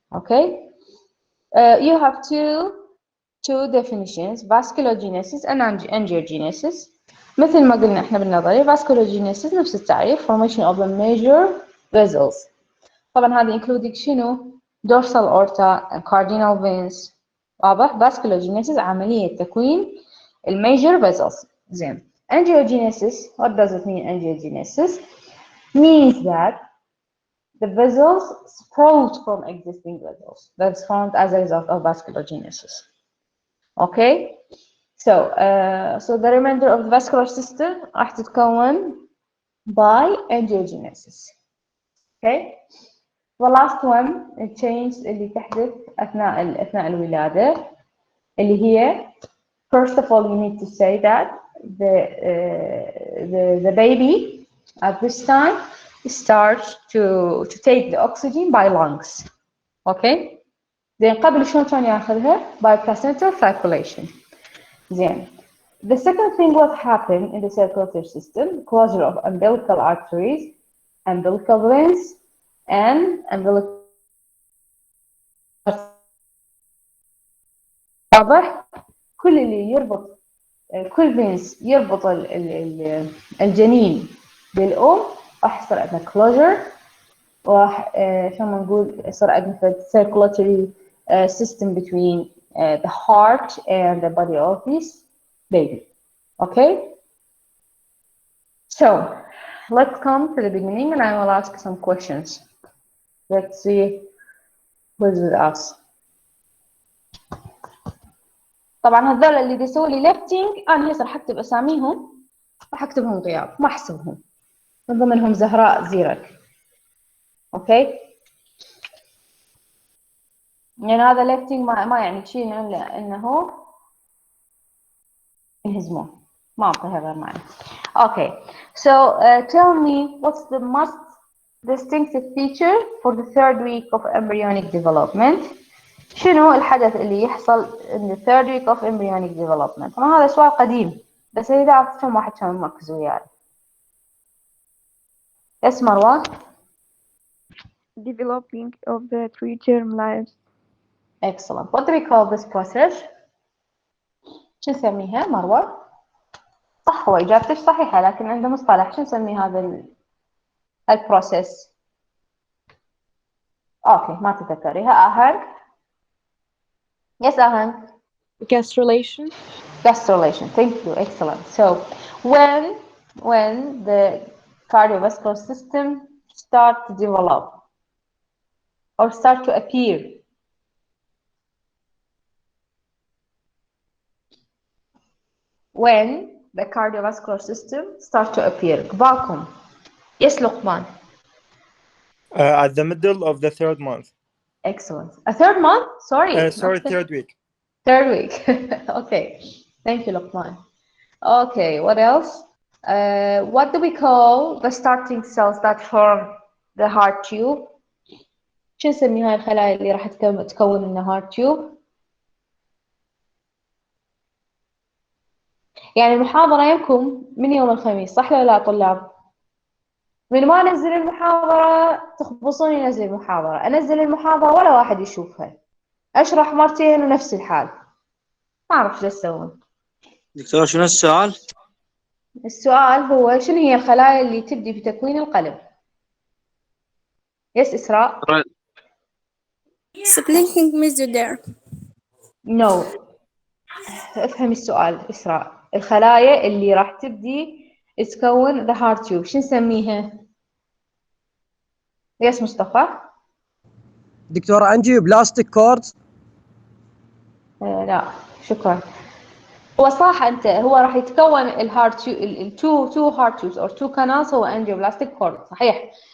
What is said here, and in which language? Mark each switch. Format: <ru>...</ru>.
<en>Okay, you have two definitions: vasculogenesis and angiogenesis.</en> <ar>مثل ما قلنا احنا بالنظري vasculogenesis نفس التعريف</ar> <en>formation of the major vessels. طبعا هذا including شنو؟ dorsal aorta and cardinal veins.</en> <ar>واضح؟ vasculogenesis عملية تكوين المajor vessels.</ar> <en>زين. Angiogenesis, what does it mean angiogenesis? Means that the vessels sprout from existing vessels that's formed as a result of vasculogenesis. Okay, so the remainder of the vascular system</en> <ar>راح تتكون</ar> <en>by angiogenesis. Okay, the last one change</en> <ar>اللي تحدث أثناء الولادة اللي هي</ar> <en>first of all you need to say that the baby at this time starts to take the oxygen by lungs.</en> <ar>Okay, زين قبل شلون كان ياخذها؟</ar> <en>by placental circulation.</en> <ar>زين.</ar> <en>The second thing what happened in the circulatory system, closure of umbilical arteries, umbilical veins, and umbilical.</en> <ar>واضح؟ كل اللي يربط كل فينس يربط الجنين بالأم راح يصير عندنا closure وراح شو ما نقول يصير عندنا</ar> <en>circulatory system between the heart and the body of this baby. Okay, so let's come to the beginning and I will ask some questions. Let's see who's with us.</en> <ar>طبعا هذول اللي بيسووا لي ليفتنج انا هسه راح اكتب اساميهم راح اكتبهم غياب ما احسبهم من ضمنهم زهراء زيرك. اوكي، يعني هذا ليفتنج ما يعني شيء الا انه انهزموه ما اعطي هذا المعنى.</ar> <en>Okay, so tell me what's the most distinctive feature for the third week of embryonic development.</en> <ar>شنو الحدث اللي يحصل</ar> <en>in the third week of embryonic development؟</en> <ar>طبعا هذا سؤال قديم بس إذا أعطيتهم واحد كان مركز وياي.</ar> <en>Yes مروة. Developing of the three-term lives. Excellent. What do we call this process?</en> <ar>شو نسميها مروة؟ صح، هو إجابتك صحيحة لكن عنده مصطلح شو نسمي هذا البروسيس؟ أوكي ما تذكريها.</ar> <en>أهل. Yes أهل. Gastrulation. Gastrulation. Thank you. Excellent. So when the cardiovascular system start to develop or start to appear, when the cardiovascular system start to appear.</en> <ar>قبالكم.</ar> <en>Yes لقمان. At the middle of the third month. Excellent. A third month? Sorry. Third week. Third week. Okay. Thank you لقمان. Okay. What else? What do we call the starting cells that form the heart tube?</en> <ar>شو نسمي هاي الخلايا اللي راح تكون لنا heart tube؟ يعني المحاضرة يمكم من يوم الخميس صح ولا لا طلاب؟ من ما انزل المحاضرة تخبصوني انزل المحاضرة، انزل المحاضرة ولا واحد يشوفها، اشرح مرتين ونفس الحال، ما اعرف شو تسوون. دكتور شنو السؤال؟ السؤال هو شنو هي الخلايا اللي تبدي بتكوين القلب؟ يس إسراء؟</ar> <en>Splinting mesoderm.</en> <ar>نو. افهم السؤال إسراء. الخلايا اللي راح تبدي تكون the heart tube شو نسميها؟ يس مصطفى؟</ar> <en>دكتورة angioplastic cords.</en> <ar>لا شكرا. هو صح أنت هو راح يتكون الهارت</ar> <en>two heart tubes or two canals</en> <ar>هو angioplastic cord صحيح.</ar>